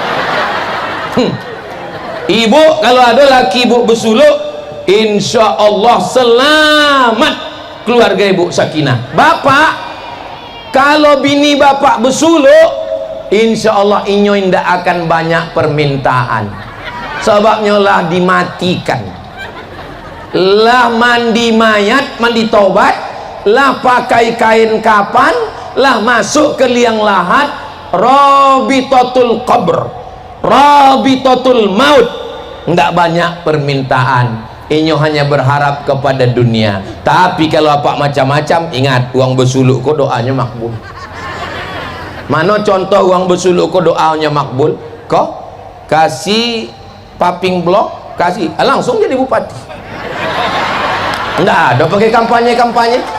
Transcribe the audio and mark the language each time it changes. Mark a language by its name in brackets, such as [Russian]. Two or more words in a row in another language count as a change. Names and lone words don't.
[Indonesian] Ibu, kalau ada laki ibu bersuluk, insya Allah selamat keluarga ibu sakinah. Bapak, kalau bini bapak bersuluk, insya Allah inyo indak akan banyak permintaan. Sebabnya lah dimatikan, lah mandi mayat, mandi taubat, lah pakai kain kapan, lah masuk ke liang lahat, [Arabic] رابطة القبر، رابطة الموت. [Indonesian] Ndak banyak permintaan. Inyo hanya berharap kepada dunia. Tapi kalau apa macam-macam, ingat, uang bersuluk kok doanya makbul. Mana contoh uang bersuluk kok doanya makbul? Kok kasih paping blok, kasih langsung jadi bupati. Nggak ada pakai kampanye-kampanye.